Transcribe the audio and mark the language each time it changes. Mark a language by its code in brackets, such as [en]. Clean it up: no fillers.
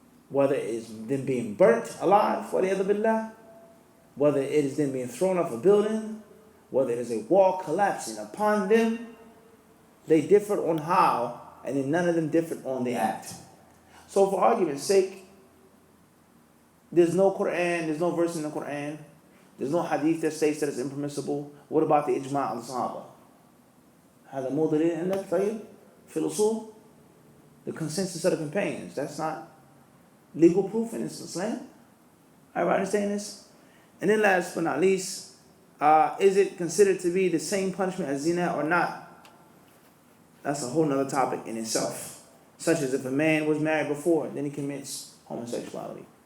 [en] Whether it is them being burnt alive, whether it is them being thrown off a building, whether it is a wall collapsing upon them, they differed on how, and then none of them differed on the act. So for argument's sake, there's no Quran, there's no verse in the Quran, there's no hadith that states that it's impermissible. What about the ijma' of the Sahaba? [ar] هذا مو دليل عندك طيب في الأصول? [en] The consensus of the companions. That's not legal proof in Islam. Everybody understand this? And then last but not least, is it considered to be the same punishment as zina or not? That's a whole nother topic in itself. Such as if a man was married before, then he commits homosexuality.